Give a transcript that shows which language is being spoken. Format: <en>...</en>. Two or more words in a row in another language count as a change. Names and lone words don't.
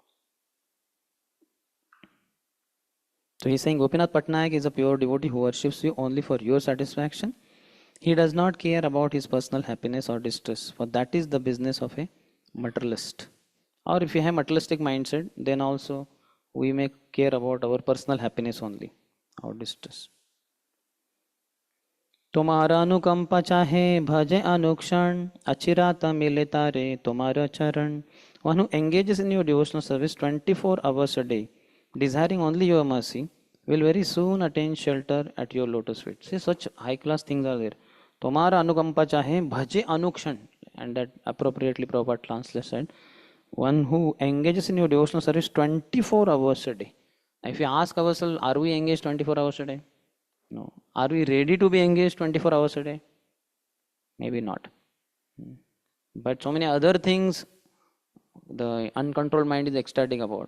<en>So he's saying Gopinath Patnaik is a pure devotee who worships you only for your satisfaction. He does not care about his personal happiness or distress, for that is the business of a materialist. Or if you have materialistic mindset, then also we may care about our personal happiness only, or distress.</en> <bn>তোমার অনুকম্পা চাহে ভজে অনুক্ষণ অচিরাৎ মিলে তারে তোমার চরণ.</bn> <en>One who engages in your devotional service 24 hours a day, desiring only your mercy, will very soon attain shelter at your lotus feet. See, such high class things are there.</en> <bn>তোমার অনুকম্পা চাহে ভজে অনুক্ষণ,</bn> <en>and that appropriately Prabhupada translated, one who engages in your devotional service 24 hours a day. If you ask ourselves, are we engaged 24 hours a day? No. Are we ready to be engaged 24 hours a day? Maybe not. But so many other things, the uncontrolled mind is ecstatic about.</en>